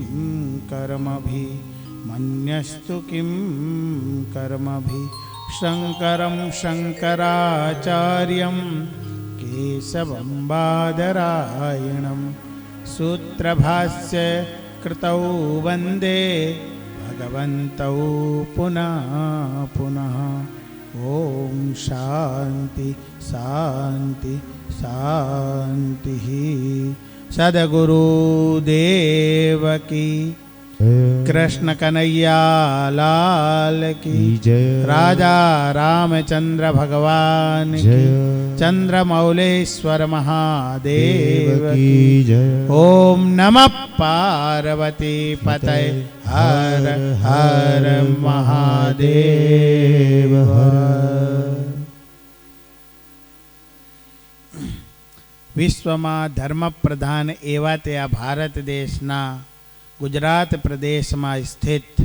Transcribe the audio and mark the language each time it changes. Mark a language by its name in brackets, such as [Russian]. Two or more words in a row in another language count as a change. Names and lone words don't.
[Sanskrit] कर्मभिः शंकरं शंकराचार्यं केशवं बादरायणं सूत्रभाष्य कृतौ वन्दे भगवन्तौ पुनः पुनः। ओम शांति शांति शांति। [Hindi] सद्गुरुदेव की कृष्ण कन्हैया लाल की जय। राजा रामचंद्र भगवान की, चंद्रमौलेश्वर महादेव की जय। ओम नमः पार्वती पतये हर हर महादेव। [Gujarati] વિશ્વ મેં ધર્મ પ્રધાન એવા તે આ ભારત દેશના ગુજરાત પ્રદેશ મેં સ્થિત